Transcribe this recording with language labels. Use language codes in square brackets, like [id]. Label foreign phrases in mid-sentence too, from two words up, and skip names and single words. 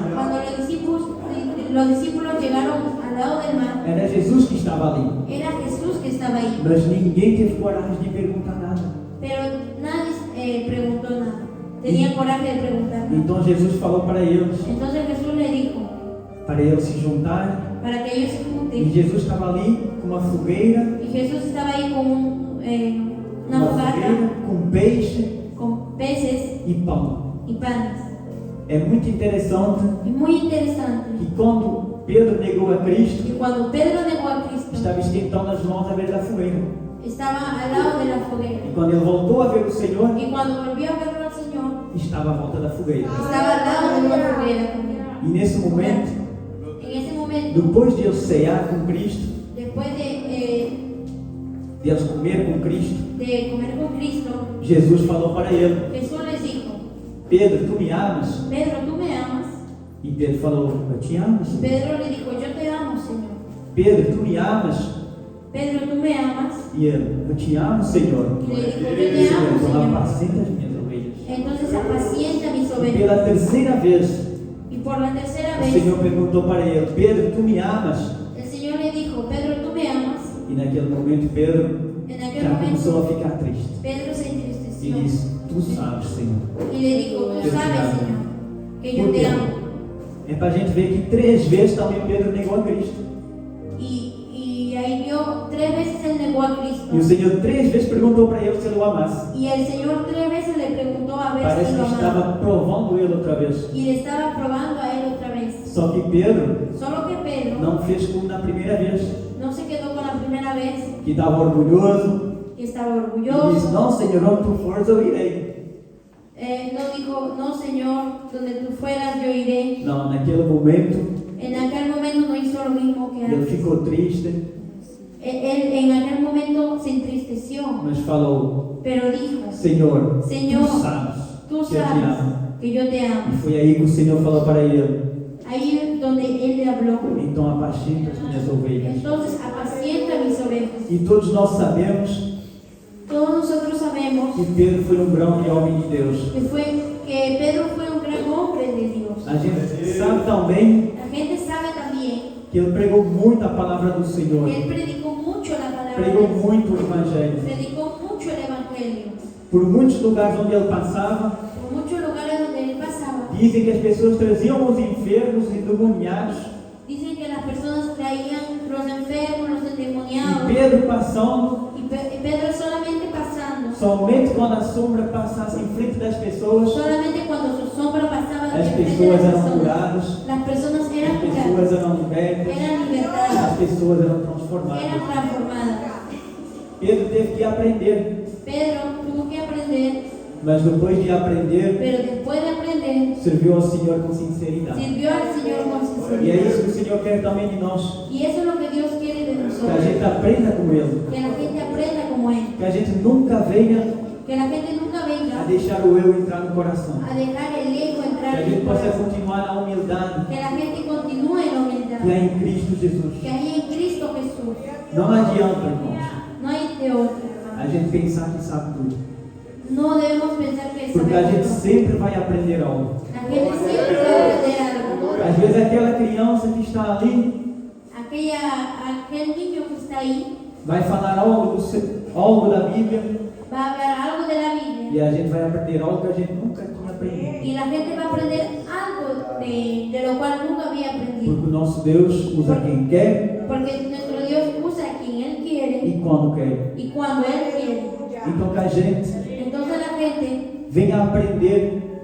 [es] cuando los discípulos llegaron al lado del mar, [pt] era Jesus que estava ali. [es] era Jesús que estaba ahí. [pt] Mas ninguém teve coragem de perguntar nada. [es] Pero nadie preguntó nada. Tenía coraje de preguntar nada. [pt] Então Jesus falou para eles [es] Entonces Jesús le dijo [pt] se juntarem. [es] para que ellos se [pt] E [es] junten. [pt] Jesus estava ali com uma fogueira, [es] Y Jesús estaba ahí con una fogata, [pt] com peixe [es] con peces [pt] e pão. [es] y panes. [pt] É muito interessante [es] Y muy interesante [pt] que quando Pedro negou a Cristo, [es] que cuando Pedro negó a Cristo, [pt] estava esquentando as mãos à beira da fogueira. [es] estaba al lado de la foguera. [pt] E quando ele voltou a ver o Senhor, [es] Y cuando volvió a verlo al Señor, [pt] estava à volta da fogueira. [es] estaba al lado de una foguera también. [pt] E nesse momento, [es] En ese momento, [pt] depois de eles cear com Cristo, [es] después [pt] de eles comer com Cristo, [es] de comer con Cristo, [pt] Jesus falou para ele: [es] Jesús les dijo: [pt] "Pedro, tu me amas?" [es] Pedro, ¿tú me amas? [pt] E Pedro falou: "Eu te amo, Senhor." [es] Pedro le dijo: yo te amo, Señor. [pt] "Pedro, tu me amas?" [es] Pedro, ¿tú me amas? [pt] E ele: "Eu te amo, Senhor." [es] Y le dijo: yo te amo, [pt] Então [es] Señor. [pt] apacenta as minhas ovelhas. [es] Entonces apacienta mis [pt] E [es] ovejas. [pt] pela terceira vez, [es] Y por la tercera [pt] o [es] vez, [pt] Senhor perguntou para ele: "Pedro, tu me amas?" [es] el Señor le dijo: Pedro, ¿tú me amas? [pt] E naquele momento Pedro [es] En aquel [pt] já começou [es] momento, [pt] a ficar triste. [es] Pedro se [pt] E [es] entristeció [pt] disse: "Tu sabes, Senhor." [es] y le dijo: tú sabes, Señor, que yo [pt] Por [es] te [pt] quê? [es] amo. [pt] É para a gente ver que 3 vezes também Pedro negou a Cristo. [es] Y ahí vio 3 veces él negó a Cristo. [pt] E o Senhor 3 vezes perguntou para ele se ele o amasse. [es] Y el Señor 3 veces le preguntó a ver [pt] Parece [es] si [pt] que [es] lo amaba. [pt] estava provando ele outra vez. [es] Y le estaba probando a él otra vez. [pt] Só que Pedro [es] Solo que Pedro [pt] não fez como na primeira vez, [es] no se quedó con la primera vez, [pt] que estava orgulhoso [es] que estaba [pt] e disse: [es] orgulloso. [pt] "Não, Senhor, onde tu fores eu irei." [es] No dijo: no, Señor, donde tú fueras yo iré. [pt] Não, naquele momento [es] En aquel momento no hizo lo mismo que [pt] ele [es] antes. [pt] ficou triste, [es] Él él en aquel momento se entristeció, [pt] mas falou: [es] pero dijo, [pt] Senhor, Senhor, tu sabes [es] tú [pt] que eu te [es] sabes [pt] amo. [es] que yo te [pt] E [es] amo. [pt] foi aí que o Senhor falou para ele: [es] Ahí donde él le habló, [pt] então apacenta as minhas ovelhas. [es] entonces apacienta mis ovejas. [pt] E todos nós sabemos [es] Todos nosotros sabemos [pt] que Pedro foi um grande homem de Deus. [es] que Pedro fue un gran hombre de Dios. [pt] A gente sabe também [es] La gente sabe también [pt] que ele pregou muito a palavra do Senhor, [es] que él predicó mucho la palabra de [pt] pregou [es] Dios, [pt] muito o Evangelho. [es] predicó mucho el evangelio. [pt] Por muitos lugares onde ele passava, [es] Por muchos lugares donde él pasaba, [pt] dizem que as pessoas traziam os enfermos e endemoniados. [es] dicen que las personas traían los enfermos, los [pt] E [es] endemoniados, [pt] Pedro passando, [es] y Pedro solamente pasando, [pt] somente quando a sombra passasse em frente das pessoas, [es] solamente cuando su sombra pasaba [pt] as [es] de frente de [pt] pessoas [es] las [pt] eram [es] personas, [pt] curadas, [es] las personas [pt] as [es] eran curadas, [pt] pessoas eram libertas, [es] eran [pt] as [es] libertadas, [pt] pessoas eram [es] eran [pt] transformadas. [es] transformadas. [pt] Pedro teve que aprender, [es] Pedro tuvo que aprender, [pt] mas depois de aprender, [es] pero después de aprender, [pt] serviu ao Senhor com sinceridade. [es] sirvió al Señor con [pt] E é [es] sinceridad. [pt] isso que o Senhor quer também de nós, [es] Y eso es lo que Dios quiere de [pt] que a [es] nosotros, [pt] gente aprenda com Ele, [es] que la gente aprenda como Él, [pt] que a gente nunca venha [es] que la gente nunca [pt] a [es] venga [pt] deixar o eu entrar no coração, [es] a dejar el ego [pt] que [es] entrar [pt] a [es] en [pt] gente [es] el [pt] possa [es] corazón, [pt] continuar na humildade [es] que la gente continúe en la humildad, [pt] que há em Cristo Jesus. [es] que hay en Cristo Jesús. [pt] Não adianta, irmãos, [es] No hay de otra. [pt] a gente pensar que sabe tudo, [es] No debemos pensar que [pt] porque a gente [es] sabemos todo. [pt] sempre vai aprender algo. [es] La gente siempre va a aprender algo. [pt] Às vezes aquela criança que está ali [es] Aquel niño que está ahí [pt] vai falar algo da Bíblia [es] va a hablar algo de la Biblia [pt] e a gente vai aprender algo que a gente nunca tinha aprendido. [es] y la gente va a aprender algo de lo cual nunca había aprendido. [pt] Porque o nosso Deus usa quem quer [es] Porque nuestro Dios usa a quien Él quiere [pt] e quando quer. [es] y cuando Él quiere. [pt] Então que a gente [es] Entonces la gente [pt] venha aprender